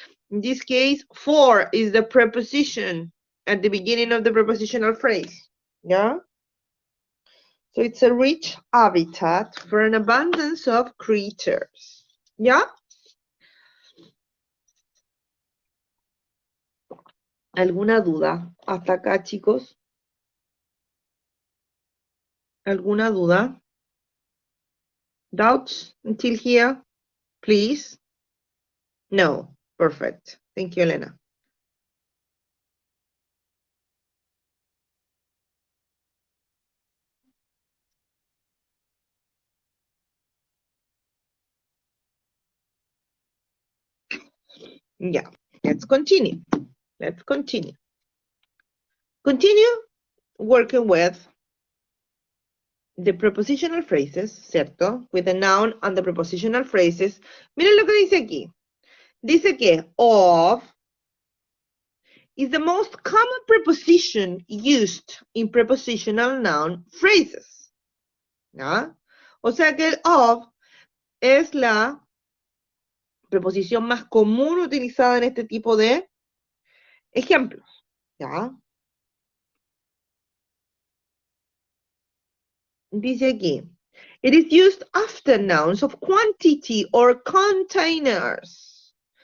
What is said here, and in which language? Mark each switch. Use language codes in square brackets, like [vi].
[en] In this case, for is the preposition at the beginning of the prepositional phrase, yeah? So it's a rich habitat for an abundance of creatures, yeah? [es] ¿Alguna duda hasta acá, chicos? ¿Alguna duda? [en] Doubts until here, please? No. Perfect. Thank you, Elena. Yeah, let's continue. Let's continue. Continue working with the prepositional phrases, ¿cierto? With the noun and the prepositional phrases. [es] Miren lo que dice aquí. Dice que of [en] is the most common preposition used in prepositional noun phrases. [es] ¿Ya? O sea que el of es la preposición más común utilizada en este tipo de ejemplos. ¿Ya? Dice aquí, [en] it is used after nouns of quantity or containers.